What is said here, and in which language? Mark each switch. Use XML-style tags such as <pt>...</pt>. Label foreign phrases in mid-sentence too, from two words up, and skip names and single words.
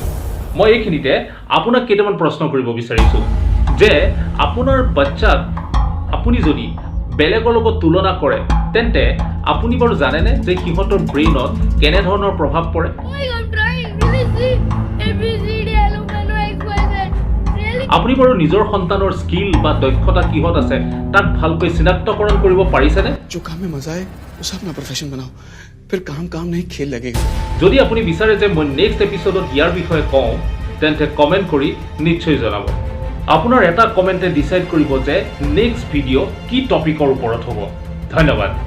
<as>মই এইখিনিতে আপোনাক কেইটামান প্ৰশ্ন কৰিব বিচাৰিছোঁ যে আপোনাৰ বাচ্চাক আপুনি যদি বেলেগৰ লগত তুলনা কৰে, তেন্তে আপুনি বাৰু জানেনে যে সিহঁতৰ ব্ৰেইনত কেনেধৰণৰ প্ৰভাৱ পৰে? আপুনি বাৰু নিজৰ সন্তানৰ স্কিল বা দক্ষতা কিহত আছে তাক ভালকৈ চিনাক্তকৰণ কৰিব পাৰিছেনে?</as> <hi>जो काम में मजा है उसे अपना प्रोफेशन बनाओ, फिर काम नहीं खेल लगेगा।</hi> <as>যদি আপুনি বিচাৰে যে মই</as> <en>next episode</en> <as>ইয়াৰ বিষয়ে কওঁ, তেন্তে কমেণ্ট কৰি নিশ্চয় জনাব। আপোনাৰ এটা কমেণ্টে ডিচাইড কৰিব যে</as> <en>next video'</en> <as>কি টপিকৰ ওপৰত হ'ব। ধন্যবাদ।</as>